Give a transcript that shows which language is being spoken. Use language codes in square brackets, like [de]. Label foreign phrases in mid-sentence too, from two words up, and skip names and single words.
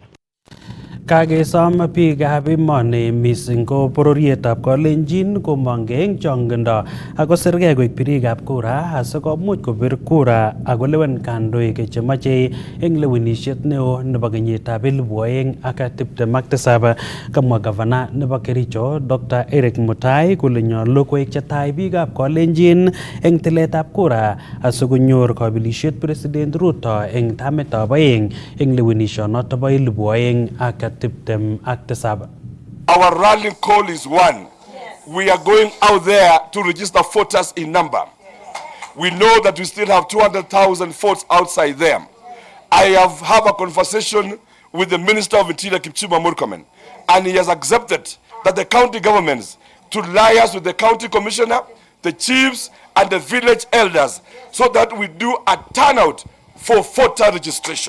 [kln] Kagesom biikab emoni mising ko bororietab Kalenjin komong'e eng chong'indo ako sirgei koek birikab kura asikomuch kobir kura akolewen kandoik chemoche eng lewenisiet neo nebo kenyitab 2027. Kamwa gavana nebo Kericho Dr. Eric Mutai kole nyolu koek chetai biikab Kalenjin eng tiletab kura asikonyor kabelisiet President Ruto eng tamitab oeng eng lewenisionoto bo 2027. [en] Our rallying call is one. We are going out there to register voters in number. We know that we still have 200,000 votes outside there. I have a conversation with the Minister of Interior, Kipchumba Murkomen, and he has accepted that the county governments to liaise with the county commissioner, the chiefs, and the village elders so that we do a turnout for voter registration.